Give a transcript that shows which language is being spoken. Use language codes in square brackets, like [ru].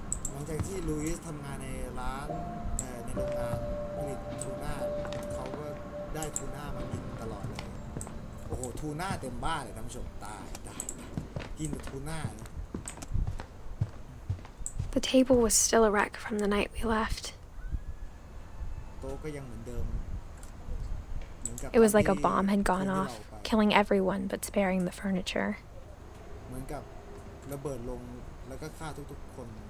[th] หลังจากที่ลุยส์ทำงานในร้านในโรงงานผลิตทูน่าเขาก็ได้ทูน่ามากินตลอดเลยโอ้โหทูน่าเต็มบ้านเลยท่านผู้ชมตายกินแต่ทูน่า [en] The table was still a wreck from the night we left. [th] โต๊ะก็ยังเหมือนเดิม [en] It was like a bomb had gone off, killing everyone but sparing the furniture. [th] เหมือนกับระเบิดลงแล้วก็ฆ่าทุกๆคน